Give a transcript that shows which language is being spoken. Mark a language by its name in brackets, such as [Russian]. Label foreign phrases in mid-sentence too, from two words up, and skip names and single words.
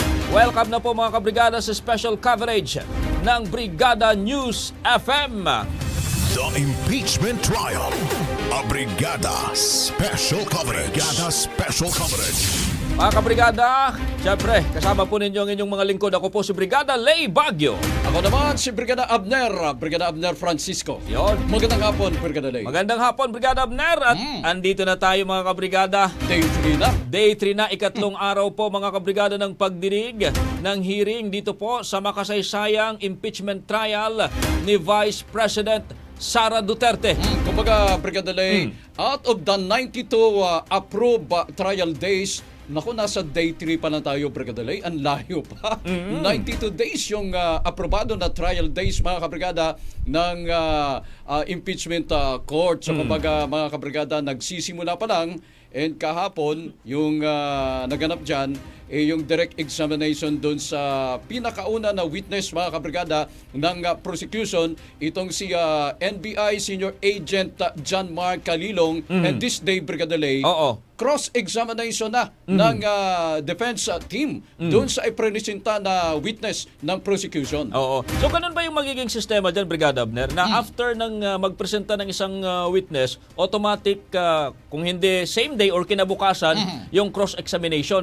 [Filipino] Welcome na po mga kabrigada sa [English] special coverage [Filipino] ng Brigada Newsfm. [English] The impeachment trial. A Brigada Special Coverage. Brigada Special Coverage. [Filipino] Mga kabrigada, syempre, kasama po ninyo ang inyong mga lingkod. Ako po si Brigada Lay Baguio. Ako naman si Brigada Abner Francisco. Yon. Magandang hapon, Brigada Lay. Magandang hapon, Brigada Abner. At andito na tayo mga kabrigada. Day 3 na. Day 3 na, ikatlong araw po mga kabrigada ng pagdinig ng hearing dito po sa makasaysayang impeachment trial ni Vice President Sara Duterte. Kumbaga, Brigada Lay, [English] out of the 92 approved trial days, [Filipino] naku, nasa day 3 pa lang tayo, Brigada Lay. Ang layo pa. 92 days yung aprobado na [English] trial days, [Filipino] mga kabrigada, ng impeachment court. So, kumbaga, mga kabrigada, nagsisimula pa lang. And kahapon, yung naganap dyan, yung [English] direct examination [Filipino] doon sa pinakauna na witness, mga kabrigada, ng prosecution, itong si NBI Senior Agent John Mark Calilong. [English] And this day, [Filipino] Brigada Lay, cross-examination na ng [English] defense team [Filipino] doon sa iprenisenta na witness ng prosecution. Oo. So ganun ba yung magiging sistema dyan, Brigada Abner, na after ng magpresenta ng isang witness, automatic, kung hindi [English] same day [Filipino] or kinabukasan, yung cross-examination?